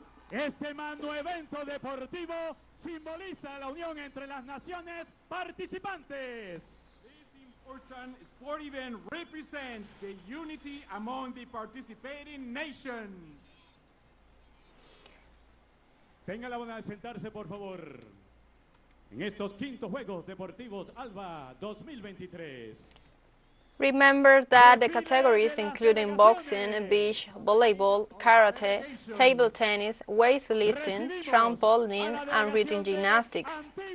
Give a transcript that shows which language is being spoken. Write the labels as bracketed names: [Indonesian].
[Spanish] Este magno evento deportivo simboliza la unión entre las naciones participantes. [English] This important sport event represents the unity among the participating nations. [Spanish] Tenga la bondad de sentarse, por favor. En estos quintos Juegos Deportivos Alba 2023. [English] Remember that the categories including boxing, beach, volleyball, karate, table tennis, weightlifting, trampoline, and rhythm gymnastics.